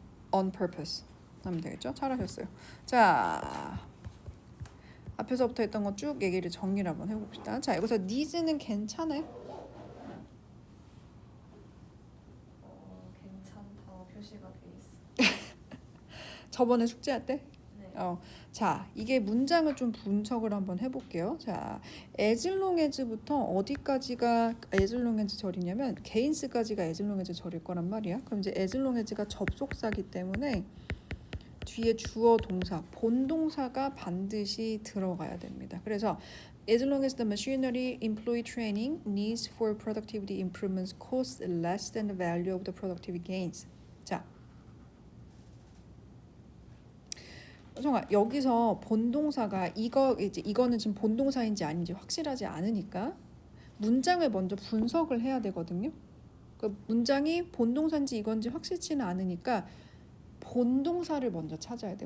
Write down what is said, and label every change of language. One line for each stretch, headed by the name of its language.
English: on purpose
Korean: 하면 되겠죠? 잘하셨어요. 자, 앞에서부터 했던 거 쭉 얘기를 정리를 한번 해봅시다. 자, 여기서 needs는 괜찮아요? 괜찮다 표시가 돼 있어. 저번에 숙제할 때? 네. 자, 이게 문장을 좀 분석을 한번 해볼게요. 자, as long as부터 어디까지가 as long as 절이냐면 gains까지가 as long as 절일 거란 말이야. 그럼 이제 as long as가 접속사기 때문에 뒤에 주어 동사, 본동사가 반드시 들어가야 됩니다.
English: 그래서 as long as the machinery employee training needs for productivity improvements costs less than the value of the productivity gains.
Korean: 자, 성아, 여기서 본동사가 이거는 지금 본동사인지 아닌지 확실하지 않으니까 문장을 먼저 분석을 해야 되거든요. 그 문장이 본동사인지 이건지 확실치는 않으니까 본동사를 먼저 찾아야 돼.